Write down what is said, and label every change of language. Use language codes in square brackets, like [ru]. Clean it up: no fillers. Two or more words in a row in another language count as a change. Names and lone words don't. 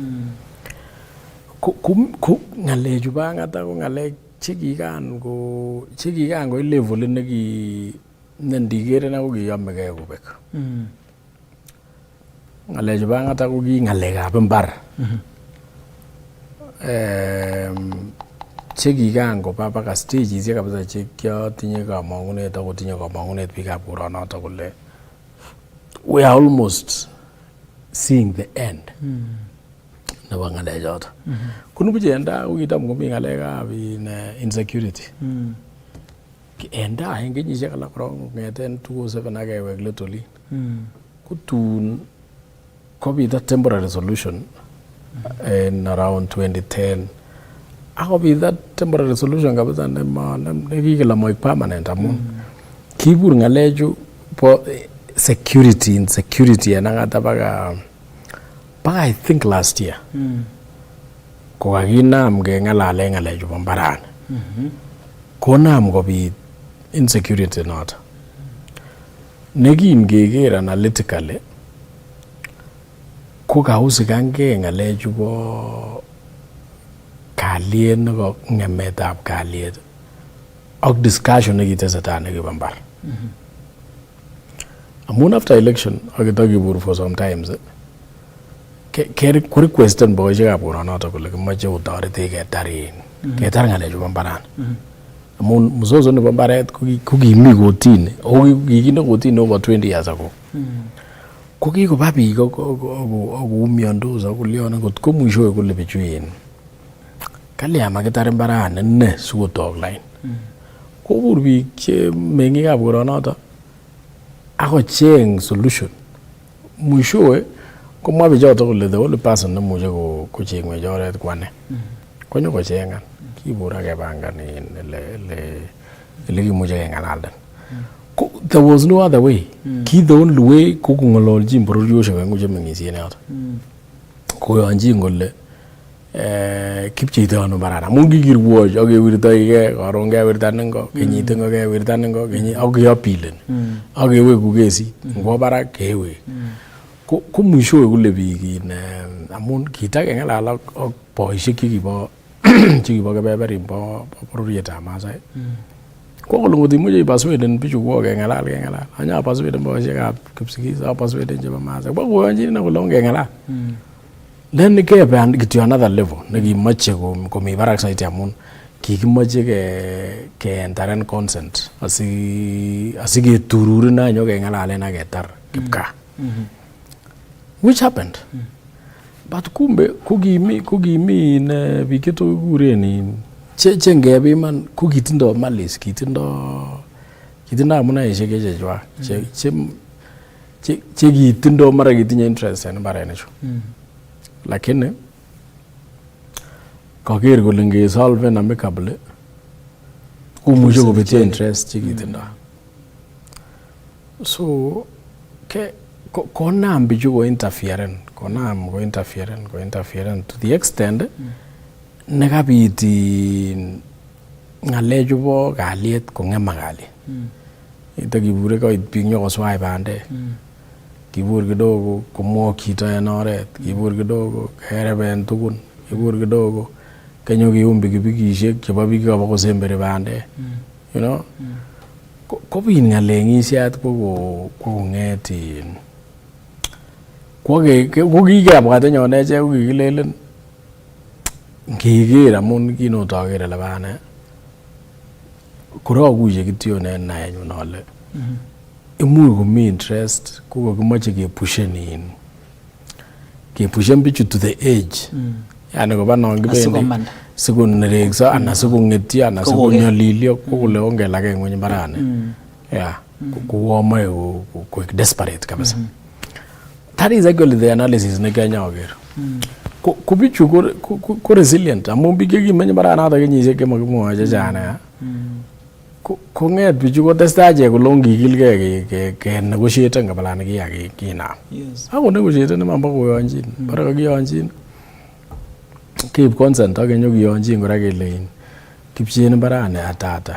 [kln] ko ngalechu bo Ang'ata ko ngalek chekikan ko level nendiker na ko kiyomegei kobek. Ngalechu bo Ang'ata ko ki ngalekab mbar chekikan koba baka stages kabisa chekiotinye kamang'unet ako tinye kamang'unet biikab koronoto kole [en] we are almost seeing the end [kln] nebo ngalechoto. Kunu enda ko kitam komi ngalekab insecurity enda en kenyisiek alak korong kong'eten 2007 akewek let olin kotun kobit [en] a temporary solution in around 2010 [kln] akobit [en] that temporary solution [kln] kabisa nekikila moik permanent amun kibur ngalechu po insecurity en Ang'ata baka [en] I think last year [kln] kokakinam kengalale ngalechu bo mbarani konam kobit insecurity noto nekin keker analytically ko kausikange ngalechu bo kalyet nebo ngemetab kalyet ak discussion nekitesetai nekibo mbar. Amun [en] after election [kln] akitakibur [en] for some times [kln] ko requesten boisiekab koronoto kole kimoche otoretech ketar ngalechu bo mbarani. Amun mzozo nebo mbaret ko kimi kotini o kikinde kotini [en] over 20 years ago. [kln] Ko kikoba biik akoumiondos akolyon ngot ko mwishowe kole bichuin kalya makitar mbarani ne sikotok line. Kobur biik che meng'ikab koronoto akocheng solution. Mwishowe komwa bichoto kole [en] the only person [kln] nemuche kochengwech oret kwane konyo kochengan. Kibur akepangan ele kimuche kengalalden. [en] There was no other way. [kln] Ki [en] the only way [kln] ko kong'ololjin bororiosiek oeng'u chemeng'isien yoto. Koyonjin kole kipcheito ano mbarani amun kikirwoch akewirtoike karon kewirtan ingo kenyit ingo kewirtan ingo kenyit ak keapileni akeweku kesit ngwo barak kewek. Ko mwishowe kole biik amun kitakeng'alal ak boisiek chekibo kebeberin bo bororietab Maasai. Ko kole ngot imuche ipasweden bichu kwo keng'alal anya pasweden boisiekab Kipsigis apasweden chebo Maasai ko koyonjin kole ongeng'alal. Then kebe kityo [en] another level [kln] nekimoche komi barak saiti amun kikimoche keentaren consent asiketururin anyo keng'alalen ak ketar kipkaa. [en] Which happened. [kln] But kumbe kukimi biik chetokikuren che ngepiman ko kitindo malis kitindo amunaisiek chechwak che kitindo mara kitinye interest en mbarenichu. Lakini kaker kole ngesolven amicably komuche kobetyo interest chekitindo. So konam bichu ko interferen [en] to the extent [kln] nekabit ngalechu bo kalyet kong'ema kalyet. Ito kibure koit biik nyokoswach bandek. Kibur kidogo komwok chito en oret, kibur kidogo kereben tugun, kibur kidogo kenyo kium pikipikisiek chebo biik kobo kosemberi bandek. [en] You know? [kln] Kobit ng'aleng'isiat ko kong'et ko kikebwat enyon echek ko kikilelen ngeker amun kinotoker ele bane korokuye kityon en naenyun ale imuch komi interest ko kokimoche kepushen bichu [en] to the edge. [kln] Yani koba non kibendi sikonerekso anan sikong'etyo anan sikonyolilyo ko kole ongelake ng'weny mbarani. Kowomoe koik desperate kabisa. [en] That is actually the analysis [kln] ne Kenya oker. Ko bichu ko resilient amun biik chekimenye mbaranato kenyisiek chemakimwoe chechang. Kong'et bichu kotestai ichek kole ongikilgei kenegotiaten kabalani kinam. Ako negotiaten iman bo koyonjin. Bara kakiyonjin keib consent ak kenyo kiyonjin kora kele kipchen mbarani atata.